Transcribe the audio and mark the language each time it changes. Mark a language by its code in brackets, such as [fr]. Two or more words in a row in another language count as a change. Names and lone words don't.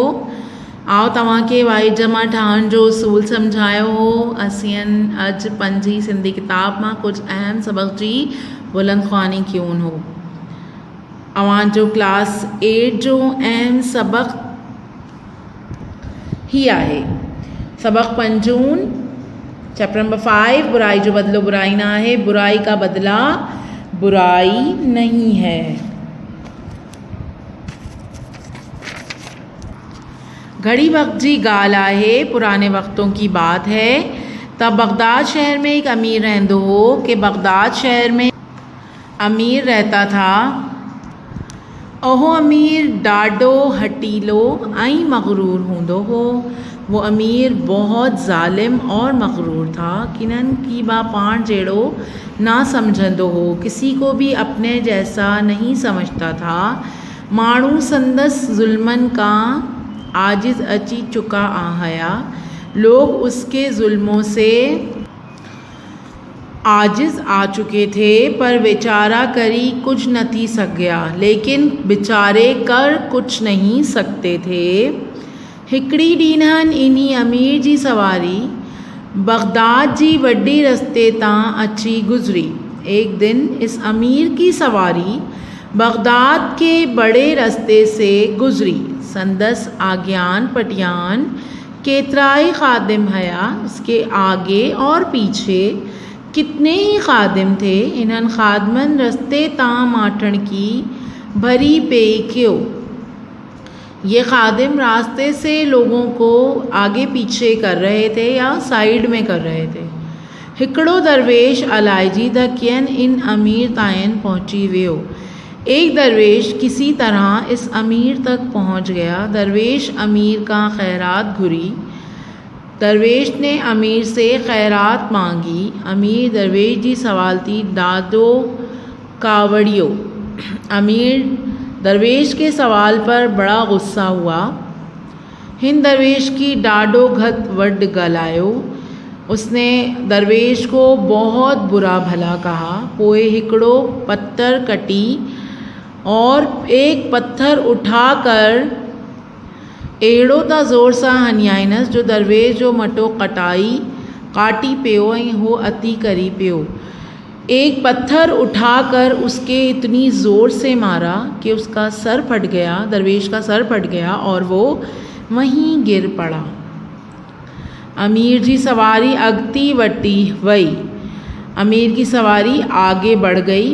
[sd] आओ तव्हांखे वाई जमा ठाहिण जो उसूल सम्झायो हो। असीं अॼु पंहिंजी सिंधी किताब मां कुझु अहम सबक़ जी बुलंदख़्वानी कयूं हो। अवांजो क्लास 8 जो अहम सबक ही आहे। सबक 5 चैप्टर नंबर 5, बुराई जो बदलो बुराई ना है, [hi] बुराई का बदला बुराई नहीं है। [sd] घड़ी वक्त जी गाल आहे, [hi] पुराने वक्तों की बात है। [sd] तब बगदाद शहर में एक अमीर रहंदो हो [hi] कि बगदाद शहर में अमीर रहता था। [sd] ओहो अमीर ॾाढो हटीलो ऐं मग़रूर हूंदो हो। [hi] वो अमीर बहुत ज़ालिम और मग़रूर था। [sd] किन्हनि की बा पाण जहिड़ो ना समझंदो हो, [hi] किसी को भी अपने जैसा नहीं समझता था। [sd] माण्हू संदस जुल्मन का आजिज़ अची चुका आया। [hi] लोग उसके जुल्मों से आजिज़ आ चुके थे, [sd] पर बेचारा करी कुछ न थी सघिया। [hi] लेकिन बेचारे कर कुछ नहीं सकते थे। [sd] हिकिड़ी ॾींहं इन्ही अमीर जी सवारी बगदाद जी वॾी रस्ते तां अची गुज़री। [hi] एक दिन इस अमीर की सवारी बगदाद के बड़े रस्ते से गुज़री। [sd] संदस आज्ञान पटियान केतराई खादिम हया। [hi] उसके आगे और पीछे कितने ही खादिम थे। [sd] इन्हनि खादमन रस्ते तां माठण की भरी पे क्यों। [hi] ये खादिम रास्ते से लोगों को आगे पीछे कर रहे थे या साइड में कर रहे थे। [sd] हिकिड़ो दरवेश अलाइजी त कियन इन अमीर तायन पहुंची वियो। [hi] एक दरवेश किसी तरह इस अमीर तक पहुंच गया। [sd] दरवेश अमीर का खैरात घुरी। [hi] दरवेश ने अमीर से खैरात मांगी। [sd] अमीर दरवेश जी सवाल थी दादो कावड़ियो। [hi] अमीर दरवेश के सवाल पर बड़ा गुस्सा हुआ। [sd] हिन दरवेश की डाडो घत वड गलायो। [hi] उसने दरवेश को बहुत बुरा भला कहा। [sd] पोए हिकड़ो पत्थर कटी [hi] और एक पत्थर उठाकर [sd] एड़ो ता ज़ोर सां हनियाइनस जो दरवेश जो मटो काटी पियो ऐं हो अती करी पियो। [hi] एक पत्थर उठाकर उसके इतनी ज़ोर से मारा कि उसका सर फट गया। दरवेश का सर फट गया और वो वहीं गिर पड़ा। [sd] अमीर जी सवारी अगती वटी वई। [hi] अमीर की सवारी आगे बढ़ गई।